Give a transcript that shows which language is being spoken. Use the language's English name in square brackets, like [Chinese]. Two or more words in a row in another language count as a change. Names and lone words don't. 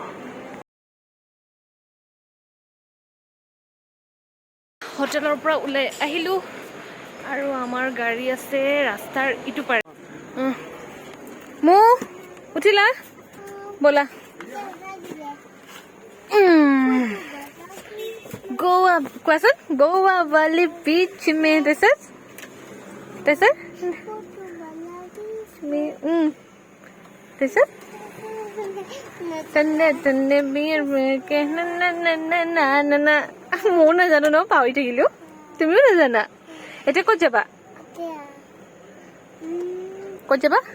[Assamese] হোটেলৰ পৰা ওলাই আহিলোঁ আৰু আমাৰ গাড়ী আছে ৰাস্তাৰ ইটো পাৰে। মোক উঠিলা ব'লা। গোৱা কোৱাচোন, গোৱা [Hindi] वाली बीच में [Assamese] তাৰপিছত ময়ো নাজানো ন, পাহৰি থাকিলোঁ। তুমিও নাজানা? এতিয়া ক'ত যাবা? ক'ত যাবা?